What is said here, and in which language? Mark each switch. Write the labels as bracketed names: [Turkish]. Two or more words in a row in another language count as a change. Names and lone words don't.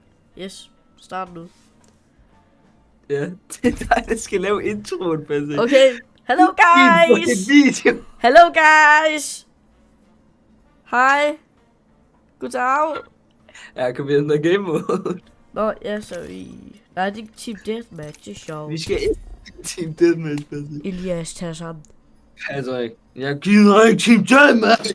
[Danish] Yes, start nu. Ja, det er dig, der skal lave introen, Patrick. [English] Okay, hello guys! Video. Hello guys! [Danish] Hej! Goddag! Ja, kom ind og [English] game mode. [Danish] Nå, ja, så vi... Nej, det er ikke Team Deathmatch, det er sjovt. Vi skal ikke Team Deathmatch, Patrick. Elias, tag sammen. Patrick, jeg gider ikke Team Deathmatch.